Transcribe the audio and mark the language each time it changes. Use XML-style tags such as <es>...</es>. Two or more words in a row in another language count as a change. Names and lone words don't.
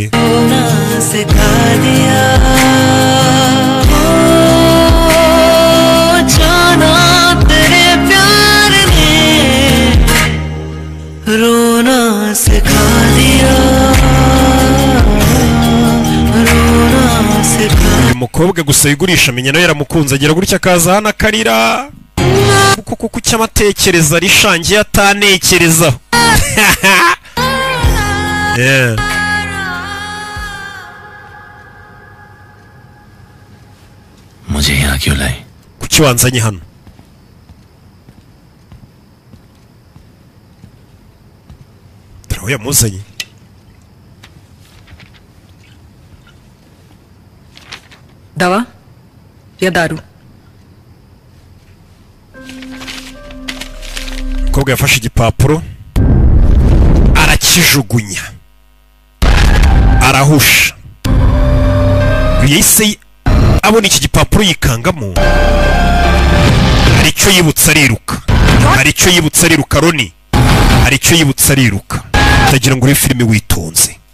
<hi>रोना सिखा दिया जाना तेरे प्यार ने रोना सिखा दिया रोना सिखा</hi> <rw>uyu mukobwa gusa yigurisha menya nawe yaramukunze agira gutya akaza hano akarira kuko cy'amatekereza rishangiye atanekerezaho</rw> <hi>मुझे यहाँ क्यों लाई</hi> <rw>kuki wanzanye hano turaho yamuzanye</rw> <hi>दवा या दारू</hi> <rw>umukobwa yafashe igipapuro arakijugunya arahusha yahise abona iki gipapuro yikangamo hari icyo yibutsa ariruka Roni hari icyo yibutsa ariruka utagira ngo uri filime witonze</rw>